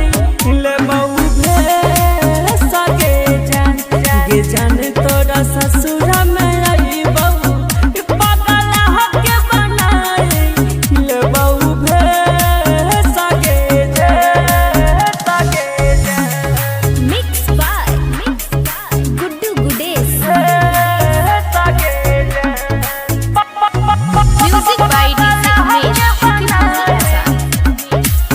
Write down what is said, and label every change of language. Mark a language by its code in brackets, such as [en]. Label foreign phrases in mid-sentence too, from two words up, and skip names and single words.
[mag] ले बहू भे सगे जान गे जान तोरा ससुरा में आईबो पागल हके बनाई ले बहू भे सगे जान [en] mix by Guddu Gudesh music by DJ Umesh